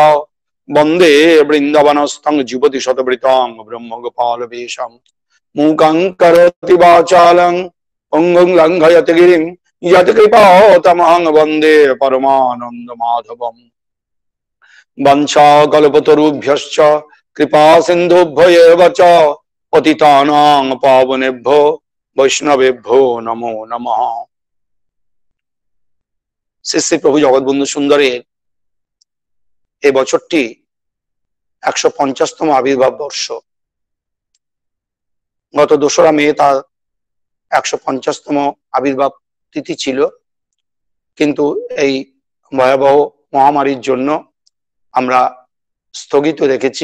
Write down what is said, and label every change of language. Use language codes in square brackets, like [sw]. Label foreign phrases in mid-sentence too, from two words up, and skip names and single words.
[sa] বন্দে বৃন্দাবনস্থং যুবতী শতবৃতং ব্রহ্মগোপাল বেশম। মূকং করোতি বাচালং অঙ্গং লঙ্ঘয়তি গিরিম যত কৃপাতমহং বন্দে পরমানন্দ মাধবম। বঞ্চাকল্পতরুভ্যশ্চ কৃপা সিন্ধুভ্যেব চ পতিতানাং পাবনেভ্যো বৈষ্ণবেভ্যো নমো নমঃ। [bn] শ্রী শ্রী প্রভু জগৎবন্ধু সুন্দরের এই বছরটি 150তম আবির্ভাব বর্ষ। গত 2রা মে তার 150তম আবির্ভাব তিথি ছিল, কিন্তু এই ভয়াবহ মহামারীর জন্য আমরা স্থগিত রেখেছি।